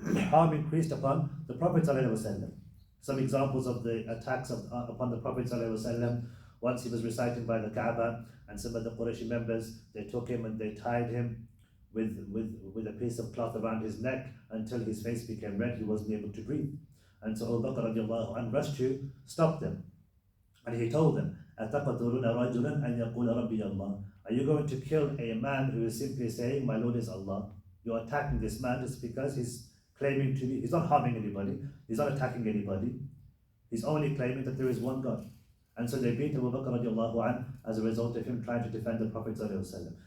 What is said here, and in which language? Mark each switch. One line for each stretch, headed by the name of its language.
English: Harm increased upon the Prophet ﷺ. Some examples of the attacks upon the Prophet ﷺ. Once he was reciting by the Kaaba, and some of the Quraysh members, they took him and they tied him with a piece of cloth around his neck until his face became red. He wasn't able to breathe. And so Abu Bakr radiallahu anhu rushed to stop them. And he told them,
Arabic: أَتَقَتُلُونَ رَجُلًا أَنْ يَقُولَ رَبِّيَ اللَّهِ.
English: Are you going to kill a man who is simply saying, my Lord is Allah? You're attacking this man just because he's claiming to be, he's not harming anybody, he's not attacking anybody, he's only claiming that there is one God. And so they beat Abu Bakr radiallahu anhu as a result of him trying to defend the Prophet sallallahu alaihi wasallam.